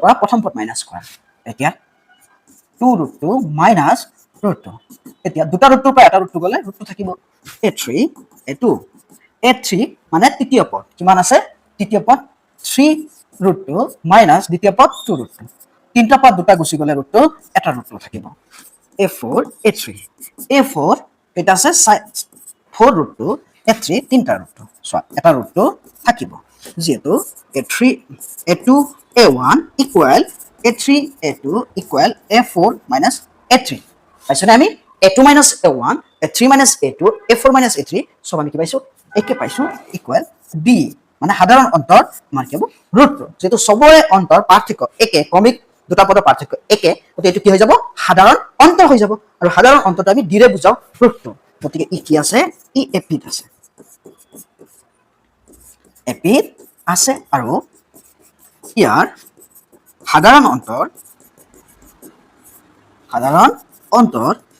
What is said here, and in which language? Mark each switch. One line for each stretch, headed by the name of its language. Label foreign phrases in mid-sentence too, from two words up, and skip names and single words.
Assamese: পৰা প্ৰথম পদ মাইনাস কৰা এতিয়া 2 মাইনাস √2 এতিয়া দুটা √2 পৰা এটা √2 গলে √2 থাকিব a3 a2 মানে তৃতীয় পদ কিমান আছে তৃতীয় পদ 3 √2 মাইনাস দ্বিতীয় পদ 2 √2 তিনটা পদ দুটা গুছি গলে √2 এটা √2 থাকিব a4 a3 এটা আছে 4 √2 a3 তিনটা √2 সো এটা √2 থাকিব যেহেতু a2 a1 ইকুৱেল a3 a2 ইকুৱেল a4 মাইনাস a3 পাইছনে আমি a2 মাইনাস a1 a3 মাইনাস a2 a4 মাইনাস a3 সব আমি কি পাইছো একে পাইছো ইকুৱেল b মানে সাধাৰণ অন্তৰ আমাৰ কি হ'ব √2 যেহেতু সবৰে অন্তৰ পাৰ্থক্য একে ক্ৰমিক দুটা পদৰ পাৰ্থক্য একে গতিকে এটো কি হৈ যাব সাধাৰণ অন্তৰ হৈ যাব আৰু সাধাৰণ অন্তৰটো আমি ডিৰে বুজাও √2 গতিকে ই কি আছে ই এপিত আছে আৰু ইয়াৰ সাধাৰণ অন্তৰ